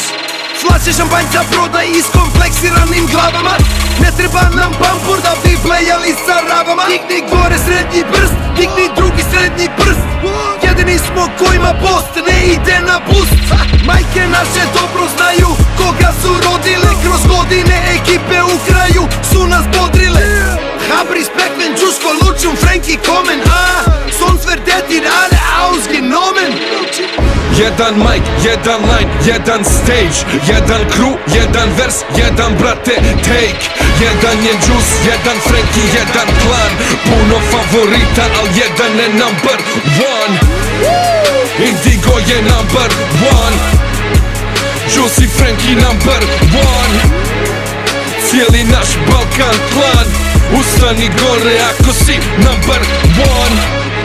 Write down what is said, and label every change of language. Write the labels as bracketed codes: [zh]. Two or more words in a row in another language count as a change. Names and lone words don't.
[sr] Flaše šampanjca prodaj iskompleksiranim glavama, ne treba nam pampur da bi blejali sa ravama. Digni gore srednji prst, digni drugi srednji prst, jedini smo kojima post ne ide na boost. Majke naše dobro znaju koga su rodile, kroz godine ekipe u kraju su nas bodrile. Habris, [de] Pac-Man, Juice, Kolucci, Frankie kommen, sonst wird der Tirade ausgenommen. [sr] Jedan mic, jedan line, jedan stage, jedan crew, jedan vers, jedan brate take. Jedan je Juice, jedan Frankie, jedan klan, puno favorita, al jedan je [en] number one. [sr] Indigo je [en] number one, [sr] Juice i Frankie [en] number one. [sr] Cijeli naš Balkan klan, ustani gore ako si [en] number one.